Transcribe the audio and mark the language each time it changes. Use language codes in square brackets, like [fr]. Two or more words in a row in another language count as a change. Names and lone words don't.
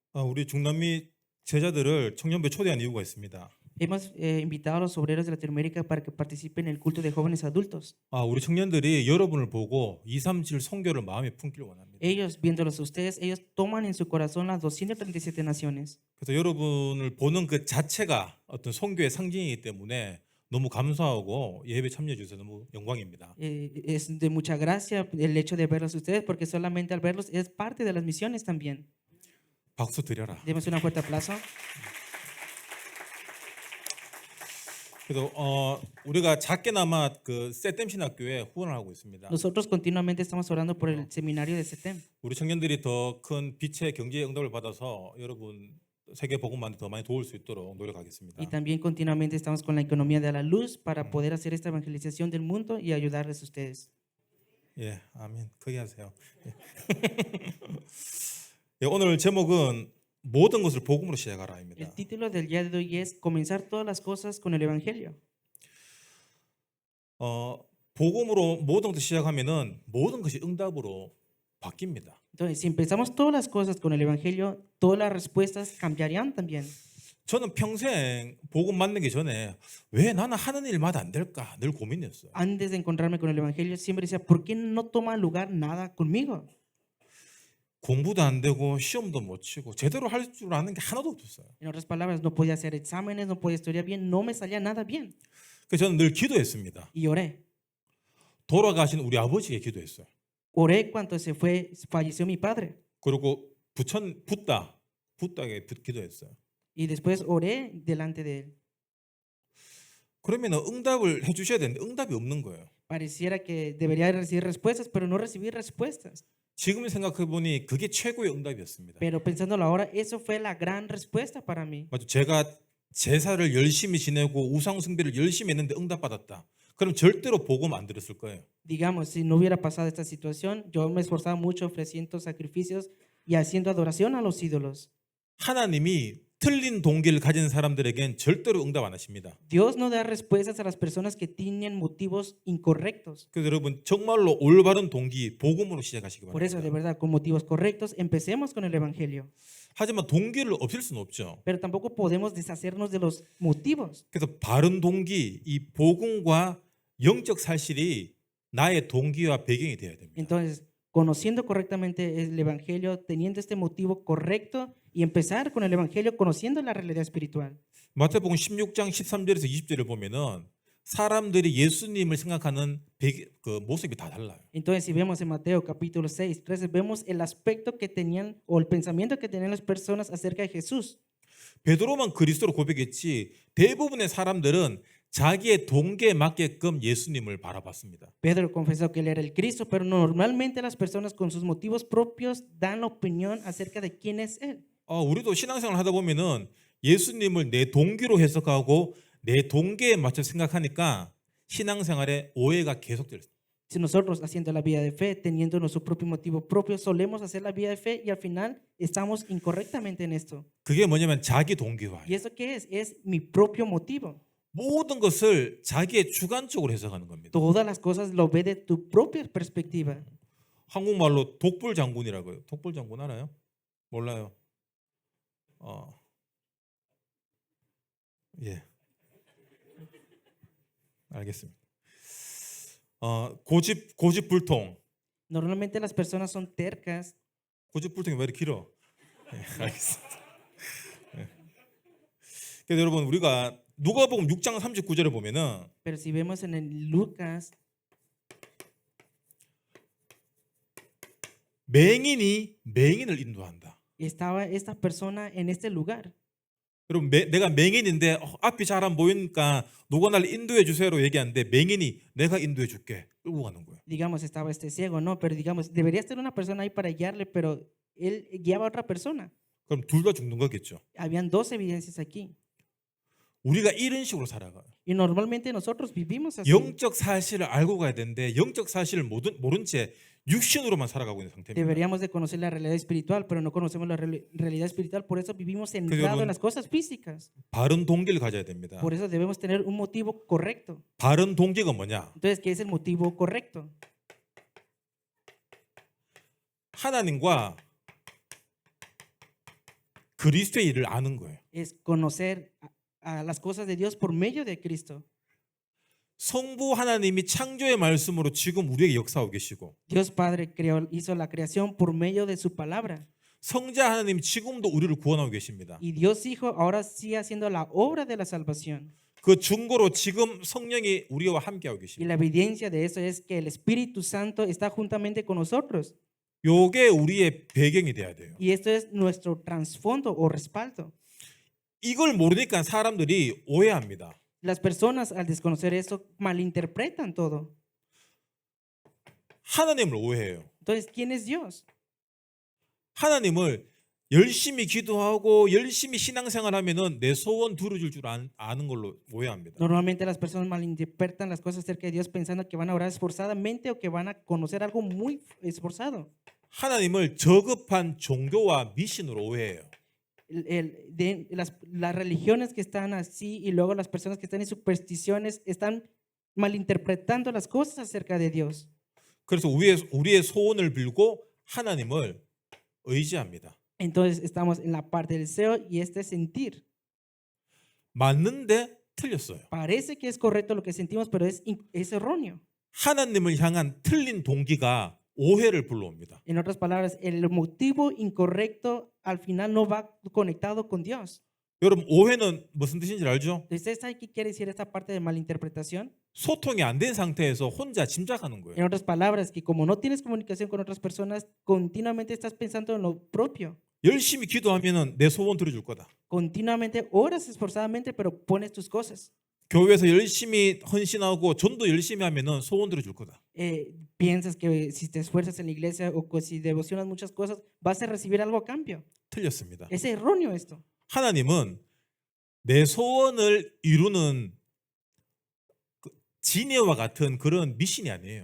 [ko] 우리 중남미 제자들을 청년부에 초대한 이유가 있습니다. [es] Hemos invitado a los obreros de Latinoamérica para que participen en el culto de jóvenes adultos. [ko] 우리 청년들이 여러분을 보고 237 선교를 마음에 품기를 원합니다. [es] Ellos, viéndolos a ustedes, ellos toman en su corazón las 237 naciones. [ko] 그래서 여러분을 보는 그 자체가 어떤 선교의 상징이기 때문에 너무 감사하고 예배 참여해 주셔서 너무 영광입니다. [es] Es de mucha gracia el hecho de verlos a ustedes, porque solamente al verlos es parte de las misiones también. [ko] 박수 드려라. [es] Demos un fuerte aplauso. [ko] 그래서 우리가 작게나마 그 세템 신학교에 후원을 하고 있습니다. [es] Nosotros continuamente estamos orando por el seminario de SETEM. [ko] 우리 청년들이 더 큰 빛의 경제 응답을 받아서 여러분 세계 복음만 더 많이 도울 수 있도록 노력하겠습니다. [es] Y también continuamente estamos con la economía de la luz para poder hacer esta evangelización del mundo y ayudarles a ustedes. [ko] 예, 아멘. 크게 하세요. 예, 오늘 제목은 모든 것을 복음으로 시작하라입니다. [es] El título del día de hoy es Comenzar todas las cosas con el Evangelio. [ko] 복음으로 모든 것을 시작하면은 모든 것이 응답으로 바뀝니다. [es] Entonces, si empezamos todas las cosas con el Evangelio, todas las respuestas cambiarían también. [ko] 저는 평생 복음 만나기 전에 왜 나는 하는 일마다 안 될까 늘 고민이었어요. [es] Antes de encontrarme con el Evangelio, siempre decía, ¿por qué no toma lugar nada conmigo? [ko] 공부도 안 되고 시험도 못 치고 제대로 할 줄 아는 게 하나도 없었어요. [es] En otras palabras, no podía hacer exámenes, no podía estudiar bien, no me salía nada bien. [ko] 그래서 저는 늘 기도했습니다. [es] Y oré. [ko] 돌아가신 우리 아버지께 기도했어요. [es] Oré cuando falleció mi padre. [ko] 그리고 붓다게 기도했어요. [es] Y después oré delante de él. [ko] 그러면 응답을 해주셔야 되는데 응답이 없는 거예요. [es] Pareciera que debería recibir respuestas, pero no recibí respuestas. [ko] 지금 생각해 보니 그게 최고의 응답이었습니다. [es] Pero pensándolo ahora, eso fue la gran respuesta para mí. [ko] 맞죠? 제가 제사를 열심히 지내고 우상 숭배를 열심히 했는데 응답받았다. 그럼 절대로 복음 안 들었을 거예요. [es] Digamos, si no hubiera pasado esta situación, yo me esforzaba mucho ofreciendo sacrificios y haciendo adoración a los ídolos. [ko] 하나님이 틀린 동기를 가진 사람들에겐 절대로 응답 안 하십니다. [es] Dios no da respuestas a las personas que tienen motivos incorrectos. [ko] 그래서 여러분 정말로 올바른 동기 복음으로 시작하시기 [es] Por eso, de [ko] 바랍니다. [es] verdad, con motivos correctos, empecemos con el Evangelio. [ko] 하지만 동기를 없앨 수는 없죠. [es] Pero tampoco podemos deshacernos de los motivos. [ko] 그래서 바른 동기, 이 복음과 영적 사실이 나의 동기와 배경이 되어야 됩니다. [es] Entonces, conociendo correctamente el Evangelio, teniendo este motivo correcto y empezar con el Evangelio conociendo la realidad espiritual. [ko] 마태복음 16장 13절에서 20절을 보면은 사람들이 예수님을 생각하는 그 모습이 다 달라요. [es] Entonces, si vemos en Mateo capítulo 6, 13, vemos el aspecto que tenían o el pensamiento que tenían las personas acerca de Jesús. [ko] 베드로만 그리스도로 고백했지 대부분의 사람들은 자기의 동기에 맞게끔 예수님을 바라봤습니다. [es] Pedro confesó que él era el Cristo, pero normalmente las personas con sus motivos propios dan la opinión acerca de quién es él. [ko] 우리도 신앙생활 하다 보면은 예수님을 내 동기로 해석하고 내 동기에 맞춰 생각하니까 신앙생활에 오해가 계속될 수. [es] Si nosotros haciendo la vida de fe, teniendo nuestro propio motivo propio, solemos hacer la vida de fe y al final estamos incorrectamente en esto. [ko] 그게 뭐냐면 자기 동기화예요. [es] ¿Y eso qué es? Es mi propio motivo. [ko] 모든 것을 자기의 주관적으로 해석하는 겁니다. [es] Todas las cosas lo ve de tu propia perspectiva. [ko] 한국말로 독불장군이라고 해요. 독불장군 알아요? 몰라요. 예. 알겠습니다. 고집불통. [es] Normalmente las personas son tercas. [ko] 고집불통이 왜 이렇게 길어? 예, 알겠습니다. 예. 그래서 여러분 우리가 누가복음 6장 39절에 보면은 [es] Pero si vemos en el Lucas, [ko] 맹인이 맹인을 인도한다. [es] estaba esta persona en este lugar. [ko] 여러분 내가 맹인인데 앞이 잘 안 보이니까 누가 날 인도해 주세요로 얘기하는데 맹인이 내가 인도해 줄게 끌고 가는 거예요. [es] Digamos, estaba este ciego, ¿no? Pero digamos, debería estar una persona ahí para guiarle, pero él guiaba a otra persona. [ko] 그럼 둘 다 죽는 거겠죠. [es] Habían dos evidencias aquí. [ko] 우리가 이런 식으로 살아가요. [es] Y normalmente nosotros vivimos así. [ko] 영적 사실을 알고 가야 되는데 영적 사실을 모른 채 육신으로만 살아가고 있는 상태입니다. [es] Deberíamos de conocer la realidad espiritual, pero no conocemos la realidad espiritual, por eso vivimos centrados [ko] 여러분, [es] en las cosas físicas. [ko] 바른 동기를 가져야 됩니다. [es] Por eso debemos tener un motivo correcto. [ko] 바른 동기가 뭐냐? [es] Entonces, ¿qué es el motivo correcto? [ko] 하나님과 그리스도의 일을 아는 거예요. [es] es conocer a las cosas de Dios por medio de Cristo. [ko] 성부 하나님이 창조의 말씀으로 지금 우리에게 역사하고 계시고 [es] Dios Padre creó, hizo la creación por medio de su palabra. [ko] 성자 하나님 지금도 우리를 구원하고 계십니다. [es] Y Dios Hijo ahora sigue haciendo la obra de la salvación. [ko] 그 증거로 지금 성령이 우리와 함께하고 [es] Y [ko] 계십니다. [es] la evidencia de eso es que el Espíritu Santo está juntamente con nosotros. [ko] 요게 우리의 배경이 돼야 돼요. [es] Y esto es nuestro trasfondo o respaldo. [ko] 이걸 모르니까 사람들이 오해합니다. [es] Las personas al desconocer eso malinterpretan todo. [ko] 하나님을 오해해요. [es] Entonces, ¿quién es Dios? [ko] 하나님을 열심히 기도하고 열심히 신앙생활하면은 내 소원 들어줄 줄 아는 걸로 오해합니다. [es] Normalmente las personas malinterpretan las cosas acerca de Dios pensando que van a orar esforzadamente o que van a conocer algo muy esforzado. [ko] 하나님을 저급한 종교와 미신으로 오해해요. [es] Las religiones que están así y luego las personas que están en supersticiones están malinterpretando las cosas acerca de Dios. [ko] 그래서 우리의 소원을 빌고 하나님을 의지합니다. [es] Entonces estamos en la parte del deseo y este sentir. [ko] 맞는데 틀렸어요. [es] Parece que es correcto lo que sentimos, pero es erróneo. [ko] 하나님을 향한 틀린 동기가 오해를 불러옵니다. [es] En otras palabras, el motivo incorrecto al final no va conectado con Dios. [ko] 여러분 오해는 무슨 뜻인지 알죠? [es] ¿Ustedes saben qué quiere decir esta parte de malinterpretación? [ko] 소통이 안 된 상태에서 혼자 짐작하는 거예요. [es] En otras palabras, que como no tienes comunicación con otras personas, continuamente estás pensando en lo propio. [ko] 열심히 기도하면은 내 소원 들어줄 거다. [es] Continuamente oras esforzadamente, pero pones tus cosas. [ko] 교회에서 열심히 헌신하고 전도 열심히 하면은 소원 들어줄 거다. [es] Piensas que si te esfuerzas en la iglesia o si devocionas muchas cosas, vas a recibir algo a cambio. [ko] 틀렸습니다. [es] Es erróneo esto. [ko] 하나님은 내 소원을 이루는 지혜와 같은 그런 미신이 아니에요.